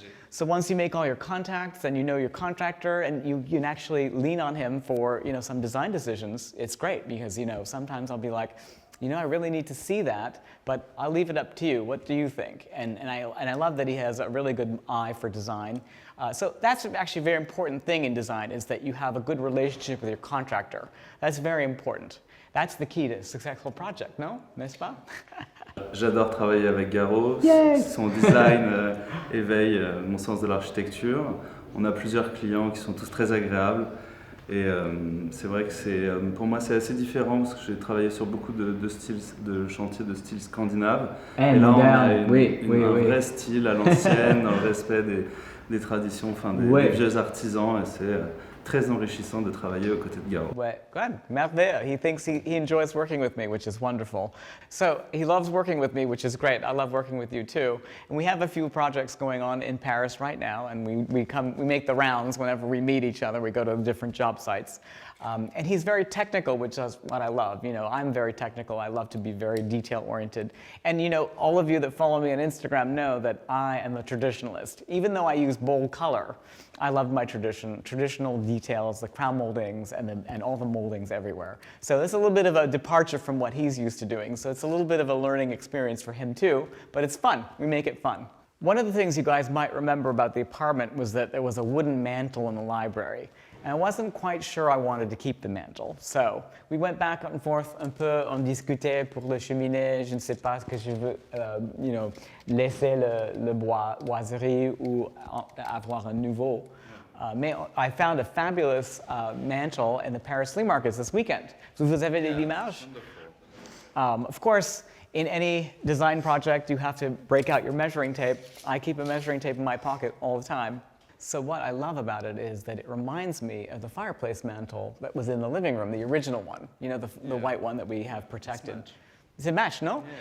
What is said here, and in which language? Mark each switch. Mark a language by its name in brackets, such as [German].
[English] So once you make all your contacts and you know your contractor and you can actually lean on him for some design decisions, it's great because sometimes I'll be like, I really need to see that, but I'll leave it up to you. What do you think? And I love that he has a really good eye for design. So that's actually a very important thing in design is that you have a good relationship with your contractor. That's very important. That's the key to a successful project, no? [French] N'est-ce pas? J'adore travailler avec Garrow. [English] Yes. [French] Son design éveille mon sens de l'architecture. On a plusieurs clients qui sont tous très agréables. Et c'est vrai que pour moi c'est assez différent parce que j'ai travaillé sur beaucoup de chantiers de style scandinave. Et là on a un vrai style à l'ancienne, dans le respect des traditions, des vieux artisans. Et c'est très enrichissant de travailler aux côtés de Garrow. Ouais, [English] good. [French] Merveille. [English] He thinks he enjoys working with me, which is wonderful. So he loves working with me, which is great. I love working with you too. And we have a few projects going on in Paris right now, and we make the rounds whenever we meet each other. We go to different job sites. And he's very technical, which is what I love. I'm very technical. I love to be very detail-oriented. And all of you that follow me on Instagram know that I am a traditionalist. Even though I use bold color, I love my traditional details, the crown moldings, and all the moldings everywhere. So there's a little bit of a departure from what he's used to doing. So it's a little bit of a learning experience for him too, but it's fun. We make it fun. One of the things you guys might remember about the apartment was that there was a wooden mantle in the library. And I wasn't quite sure I wanted to keep the mantle. So we went back and forth [French] un peu, on discutait pour le cheminée, je ne sais pas ce que je veux, laisser le boiserie ou avoir un nouveau. Mais [English] I found a fabulous mantle in the Paris flea markets this weekend. [French] Vous avez des images? [English] Of course, in any design project, you have to break out your measuring tape. I keep a measuring tape in my pocket all the time. So what I love about it is that it reminds me of the fireplace mantle that was in the living room, the original one, the white one that we have protected. It's a match, no?